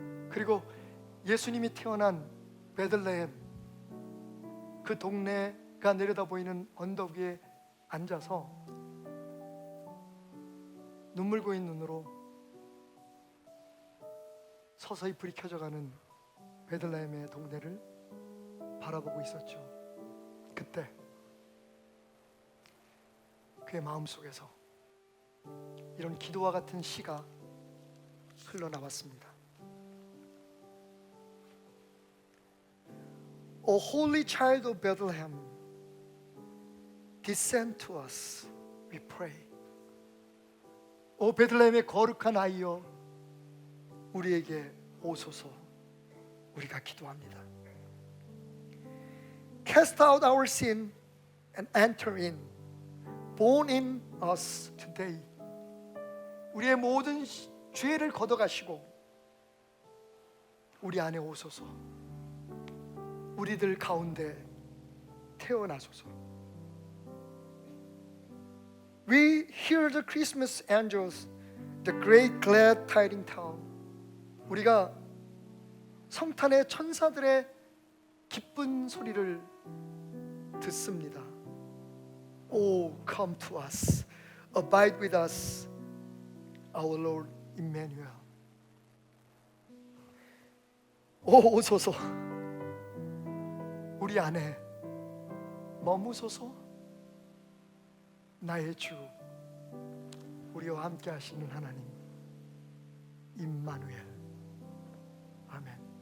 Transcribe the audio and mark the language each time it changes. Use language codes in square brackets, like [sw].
[ko] 그리고 예수님이 태어난 베들레헴 그 동네가 내려다 보이는 언덕 위에 앉아서 눈물 고인 눈으로 서서히 불이 켜져가는 베들레헴의 동네를 바라보고 있었죠. 그때 그의 마음속에서 이런 기도와 같은 시가 흘러나왔습니다. [en] O holy child of Bethlehem, descend to us, we pray. [ko] 오 베들레헴의 거룩한 아이여, 우리에게 오소서, 우리가 기도합니다. [en] Cast out our sin and enter in, born in us today. [ko] 우리의 모든 죄를 걷어가시고 우리 안에 오소서, 우리들 가운데 태어나소서. [en] We hear the Christmas angels, the great glad tidings town. [ko] 우리가 성탄의 천사들의 기쁜 소리를 듣습니다. [en] Oh, come to us, abide with us, our Lord Emmanuel. [ko] 오, 오소서, 우리 안에 머무소서. 나의 주, 우리와 함께 하시는 하나님 임마누엘. 아멘.